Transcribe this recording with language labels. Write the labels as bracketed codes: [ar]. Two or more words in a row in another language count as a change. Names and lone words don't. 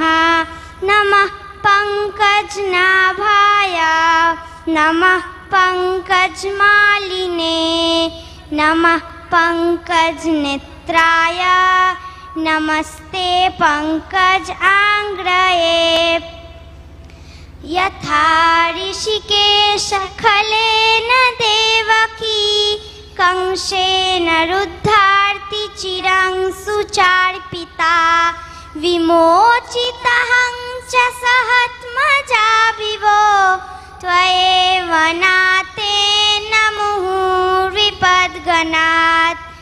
[sa] নমঃ পঙ্কজনাভায় নমঃ পঙ্কজমালিনে নমঃ পঙ্কজনেত্রায় নমস্তে পঙ্কজাঙ্ঘ্রয়ে। यथा ऋषिकेश खलेन देवकी कंसेन रुद्धार्ति चिरं सुचार्पिता विमोचितहं च सहात्मजा विभो त्वयैव नातेन मुहुर्विपद्गणात्